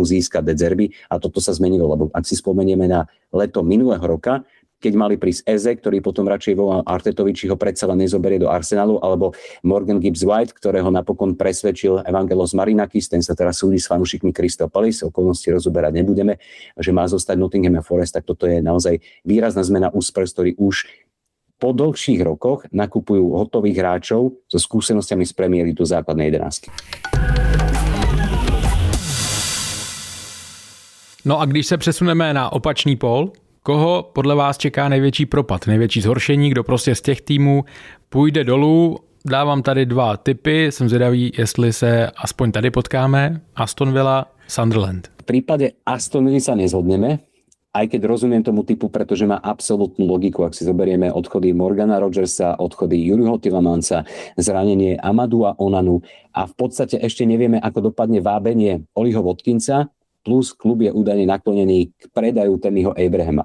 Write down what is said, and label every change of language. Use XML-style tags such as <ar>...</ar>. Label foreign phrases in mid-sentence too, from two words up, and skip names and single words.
<sk>získať De Zerbi, a toto sa zmenilo, lebo ak si spomenieme na leto minulého roka, keď mali prísť Eze, ktorý potom radšej volal Artetovi, či ho predsa len nezoberie do Arsenalu, alebo Morgan Gibbs-White, ktorého napokon presvedčil Evangelos Marinakis, ten sa teraz súdi s fanúšikmi Crystal Palace, okolnosti rozoberať nebudeme, že má zostať Nottingham Forest, tak toto je naozaj výrazná zmena u Spurs, ktorí už po dlhších rokoch nakupujú hotových hráčov so skúsenostiami z Premier League do základnej 11.</sk> <cs>No a když se přesuneme na opačný pól, koho podle vás čeká největší propad, největší zhoršení, kdo prostě z těch týmů půjde dolů? Dávám tady 2 tipy, jsem zvědavý, jestli se aspoň tady potkáme. Aston Villa, Sunderland.</cs> <sk>V prípade Aston Villa sa nezhodneme, aj keď rozumiem tomu typu, pretože má absolútnu logiku. Ak si zoberieme odchody Morgana Rodgersa, odchody Juriho Tielemannsa, zranenie Amadou Onanu a v podstate ešte nevieme, ako dopadne vábenie Oliho Watkinsa, plus klub je údajne naklonený k predaju Tammyho Abrahama.</sk>